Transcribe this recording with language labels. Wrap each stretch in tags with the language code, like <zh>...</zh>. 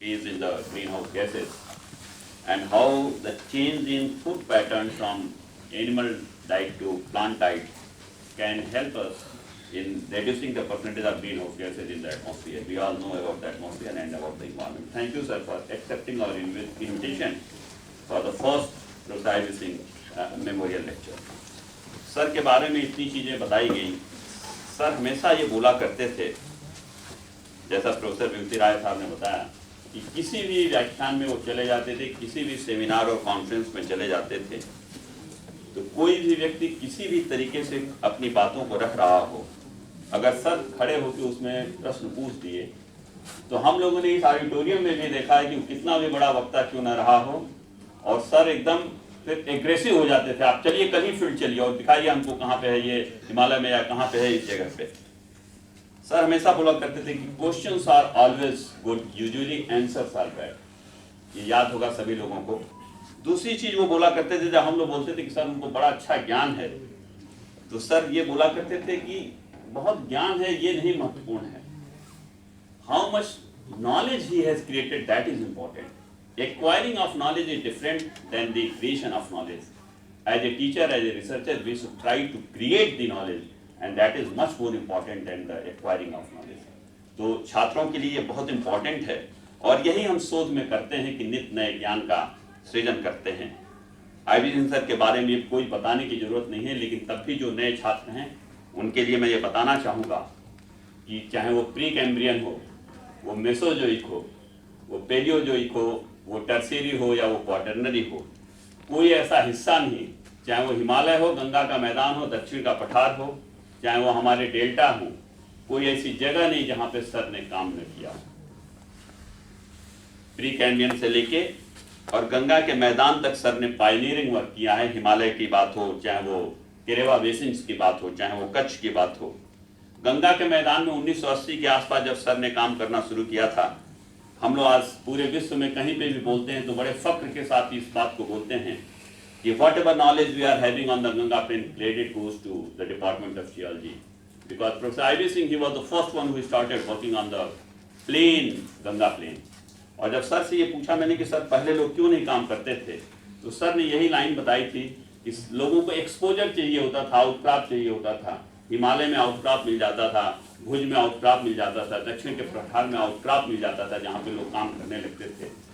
<en>is in the greenhouse gases and how the change in food patterns from animal diet to plant diet can help us in reducing the percentage of greenhouse gases in the atmosphere. We all know about the atmosphere and about the environment. Thank you, sir, for accepting our invitation for the first Professor Singh Memorial Lecture.</en> <hi>Sir के बारे में इतनी चीज़ें बताई गई। Sir हमेशा ये बोला करते थे, जैसा प्रोफेसर विभूति राय साहब ने बताया, कि किसी भी व्याख्यान में वो चले जाते थे, किसी भी सेमिनार और कॉन्फ्रेंस में चले जाते थे, तो कोई भी व्यक्ति किसी भी तरीके से अपनी बातों को रख रहा हो, अगर सर खड़े होकर उसमें प्रश्न पूछ दिए, तो हम लोगों ने इस ऑडिटोरियम में भी देखा है कि कितना भी बड़ा वक्ता क्यों न रहा हो, और सर एकदम फिर एग्रेसिव हो जाते थे। आप चलिए कहीं फील्ड चलिए और दिखाइए हमको कहाँ पे है, ये हिमालय में या कहाँ पे है, इस जगह पे। सर हमेशा बोला करते थे कि</hi> <en>Questions are always good, usually answers are bad.</en> <hi>ये याद होगा सभी लोगों को। दूसरी चीज वो बोला करते थे, जब हम लोग बोलते थे कि सर उनको बड़ा अच्छा ज्ञान है, तो सर ये बोला करते थे कि बहुत ज्ञान है, ये नहीं महत्वपूर्ण है,</hi> <en>How much knowledge he has created, that is important. Acquiring of knowledge is different than the creation of knowledge. As a teacher, as a researcher, we should try to create the knowledge, and that is much more important than the acquiring of knowledge.</en> <hi>तो छात्रों के लिए ये बहुत important है, और यही हम शोध में करते हैं कि नित्य नए ज्ञान का सृजन करते हैं। आईवी सिंह सर के बारे में कोई बताने की जरूरत नहीं है, लेकिन तब भी जो नए छात्र हैं उनके लिए मैं ये बताना चाहूँगा कि चाहे वो प्री कैम्ब्रियन हो, वो मेसोजोइक हो, वो पेलियोजोइक हो, वो टर्शियरी हो या वो क्वाटरनरी हो, कोई ऐसा हिस्सा नहीं, चाहे वो हिमालय हो, गंगा का मैदान हो, दक्षिण का पठार हो, चाहे वो हमारे डेल्टा हो, कोई ऐसी जगह नहीं जहाँ पे सर ने काम न किया। प्री कैम्ब्रियन से लेके और गंगा के मैदान तक सर ने पायनियरिंग वर्क किया है। हिमालय की बात हो, चाहे वो केरेवा बेसिन की बात हो, चाहे वो कच्छ की बात हो। गंगा के मैदान में 1980 के आसपास जब सर ने काम करना शुरू किया था, हम लोग आज पूरे विश्व में कहीं पे भी बोलते हैं तो बड़े फक्र के साथ इस बात को बोलते हैं कि</hi> <en>whatever knowledge we are having on the Ganga plain, credit goes to the Department of Geology, because Professor I.V. Singh, he was the first one who started working on the plain, Ganga plain.</en> <hi>और जब sir से ये पूछा मैंने कि sir पहले लोग क्यों नहीं काम करते थे, तो सर ने यही लाइन बताई थी कि लोगों को एक्सपोजर चाहिए होता था, आउटक्रॉप चाहिए होता था। हिमालय में आउटक्रॉप मिल जाता था, भुज में आउटक्रॉप मिल जाता था, दक्षिण के पठार में आउटक्रॉप मिल जाता था, जहाँ पे लोग काम करने लगते थे।</hi>